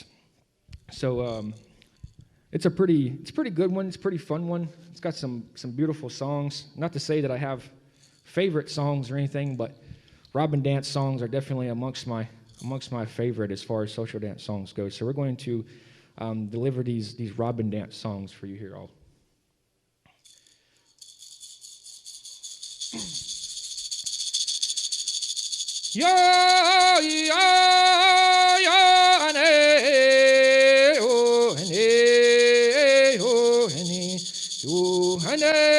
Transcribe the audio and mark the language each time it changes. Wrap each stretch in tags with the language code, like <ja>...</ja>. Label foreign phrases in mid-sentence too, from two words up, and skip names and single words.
<en>So it's a pretty good one. It's a pretty fun one. It's got some beautiful songs. Not to say that I have favorite songs or anything, but Robin dance songs are definitely amongst my favorite as far as social dance songs go. So we're going to deliver these Robin dance songs for you here all. Ya ya ya ne o ne o ne yo ne</en>